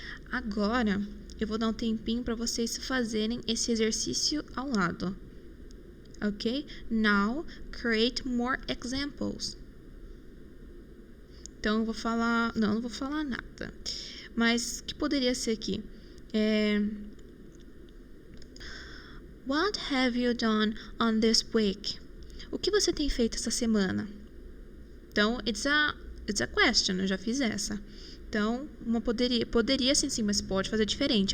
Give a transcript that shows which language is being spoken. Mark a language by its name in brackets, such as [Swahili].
[Portuguese] Agora, eu vou dar um tempinho para vocês fazerem esse exercício ao lado. [English] Ok? Now, create more examples. [Portuguese] Então, eu vou falar... Não vou falar nada. Mas, o que poderia ser aqui? [English] What have you done on this week? [Portuguese] O que você tem feito essa semana? Então, [English] it's a question. [Portuguese] Eu já fiz essa. Então, poderia sim, mas pode fazer diferente.